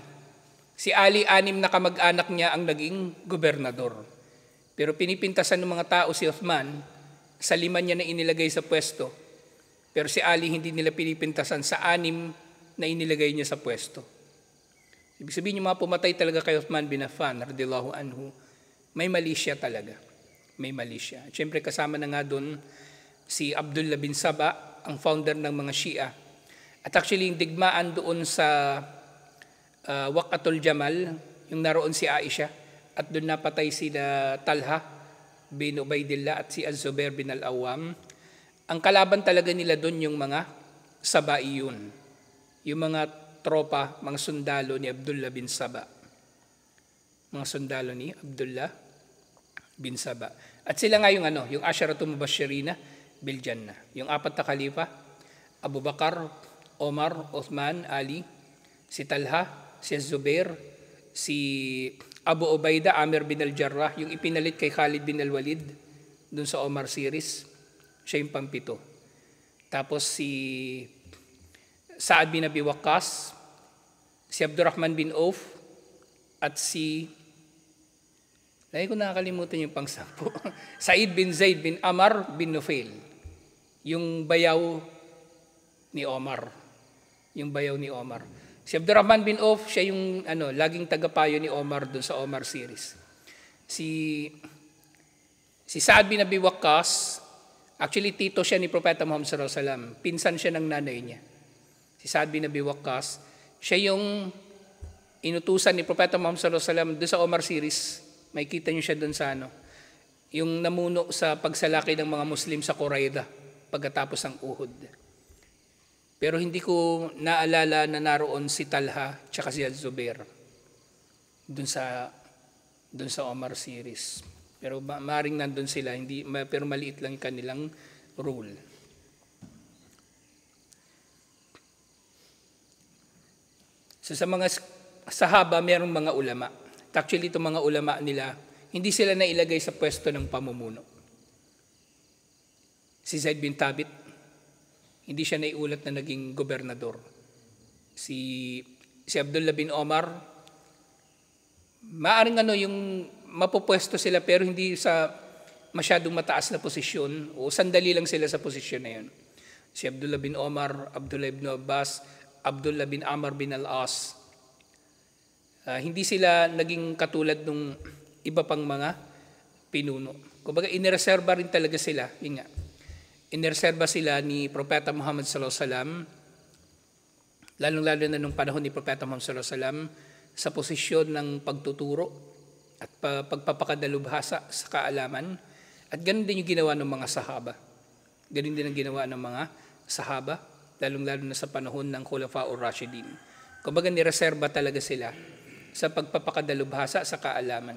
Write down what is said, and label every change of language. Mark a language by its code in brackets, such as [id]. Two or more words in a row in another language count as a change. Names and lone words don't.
[tl] Si Ali, 6 na kamag-anak niya ang naging gobernador. Pero pinipintasan ng mga tao si Uthman, sa 5 niya na inilagay sa pwesto. Pero si Ali, hindi nila pinipintasan sa 6 na inilagay niya sa pwesto. Ibig sabihin yung mga pumatay talaga kay Uthman bin Affan, [ar] radiyallahu anhu, [tl] may mali siya talaga. May mali siya. Siyempre kasama na nga doon si Abdullah bin Saba, ang founder ng mga Shia. At actually yung digmaan doon sa Waqatul Jamal, yung naroon si Aisha, at doon napatay sina Talha bin Ubaidillah at si Az-Zubair bin Al-Awwam. Ang kalaban talaga nila doon yung mga Sabaiyun, yung mga tropa, mga sundalo ni Abdullah bin Saba. Mga sundalo ni Abdullah bin Saba. At sila nga yung yung [ar] Asharatul Mubashirina bil Jannah. [tl] Yung 4 na khalifa, Abu Bakar, Omar, Uthman, Ali, si Talha, si Zubair, si Abu Ubaida, Amir bin al-Jarrah, yung ipinalit kay Khalid bin al-Walid dun sa Omar series, siya yung pang-7. Tapos si Sa'ad bin Abi Waqqas, si Abdurrahman bin Auf, at si, lagi ko nakakalimutan yung pang-10, Sa'id bin Zaid bin Amar bin Nufail, yung bayaw ni Omar. Yung bayaw ni Omar. Si Abdurrahman bin Auf, siya yung laging tagapayo ni Omar dun sa Omar series. Si Sa'ad bin Abi Waqqas, actually tito siya ni Propeta Muhammad [ar] sallallahu alaihi wasallam. [tl] Pinsan siya ng nanay niya. Si Sa'ad bin Abi Waqqas, siya yung inutusan ni Propeta Muhammad [ar] sallallahu alaihi wasallam [tl] doon sa Omar series Makikita niyo siya doon sa yung namuno sa pagsalaki ng mga Muslim sa Qurayza pagkatapos ng Uhud. Pero hindi ko naalala na naroon si Talha tsaka si Az-Zubair doon sa Omar series. Pero maring nandun sila, pero maliit lang kanilang role. So sa mga sahaba, mayroong mga ulama. Actually, itong mga ulama nila, hindi sila nailagay sa pwesto ng pamumuno. Si Zaid bin Thabit, hindi siya naiulat na naging gobernador. Si Abdullah bin Omar, maaring yung mapupwesto sila pero hindi sa masyadong mataas na posisyon o sandali lang sila sa posisyon na yun. Si Abdullah bin Omar, Abdullah bin Abbas, Abdullah bin Amr bin al-As, hindi sila naging katulad ng iba pang mga pinuno. Kumbaga, inireserba rin talaga sila. Yun nga, inireserba sila ni Propeta Muhammad [ar] sallallahu alaihi wasallam, [tl] lalong-lalo na nung panahon ni Propeta Muhammad [ar] sallallahu alaihi wasallam, [tl] sa posisyon ng pagtuturo at pagpapakadalubhasa sa kaalaman. At ganun din yung ginawa ng mga sahaba. Ganun din ang ginawa ng mga sahaba, lalong-lalo na sa panahon ng Khulafa'ur Rashidin. Kumbaga, nireserba talaga sila sa pagpapakadalubhasa sa kaalaman.